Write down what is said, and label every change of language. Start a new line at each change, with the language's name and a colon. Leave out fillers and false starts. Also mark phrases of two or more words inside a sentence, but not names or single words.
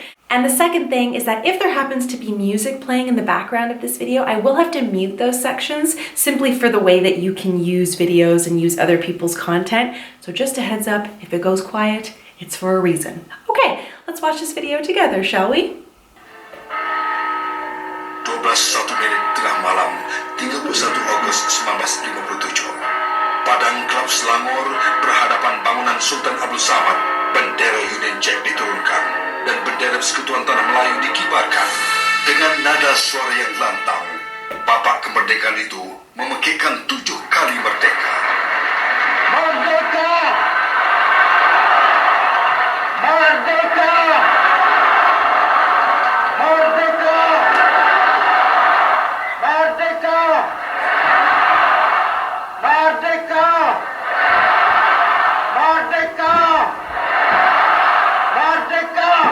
English: And the second thing is that if there happens to be music playing in the background of this video, I will have to mute those sections simply for the way that you can use videos and use other people's content. So just a heads up, if it goes quiet, it's for a reason. Okay, let's watch this video together, shall we?
Malay: 12:01 tengah malam, 31 Agustus 1957. Padang Klub Selangor berhadapan bangunan Sultan Abdul Samad, bendera Union Jack diturunkan dan bendera Persekutuan Tanah Melayu dikibarkan. Dengan nada suara yang lantang, bapak kemerdekaan itu memekikkan 7 kali merdeka. Merdeka! Merdeka! Merdeka! Merdeka! Merdeka! Merdeka! Merdeka!